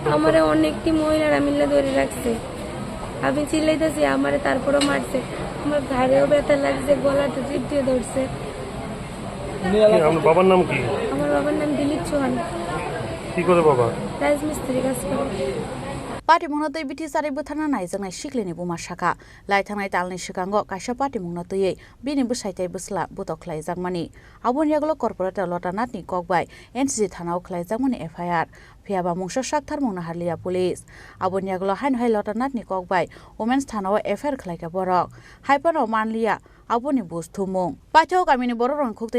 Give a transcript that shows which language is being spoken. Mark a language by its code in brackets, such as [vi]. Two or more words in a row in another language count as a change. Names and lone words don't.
[bn] আমারে অনেকটি মহিলারা মিলে ধরে রাখছে, আমি চিল্লাইতেছি আমারে, তারপরও মারছে। আমার ঘাড়েও ব্যথা লাগছে, গলাটা চিপ দিয়ে ধরছে। আপনার বাবার নাম কি? আমার বাবার নাম দিলীপ চৌহান। কি করে বাবা? রাজমিস্ত্রি কাজ করে। [brx] पार्टी मुंगनो तै बिथि सारि बोथारना नायजोंनाय सिक्लिनि बुमा साखा लायथांनाय तालनि सिगांगो कायसा पार्टी मुंगनो तैयै बिनि बुसायथाय बुस्ला बुतख्लाय जागमानि आबोनि आगोल कर्पोरेटर लतानाथनि ककबाय एनसीसी थानाव ख्लायजागमानि एफआईआर फियाबा मुंसो साक्थार मुंनो हारलिया पुलिस आबोनि आगोल हाय लतानाथनि ककबाय वुमेन्स थानाव एफआईआर ख्लायका बरक हायपानाव मानलिया आबोनि बुस्थु मुं पाथियाव गामिनि बर' रंखुक्तै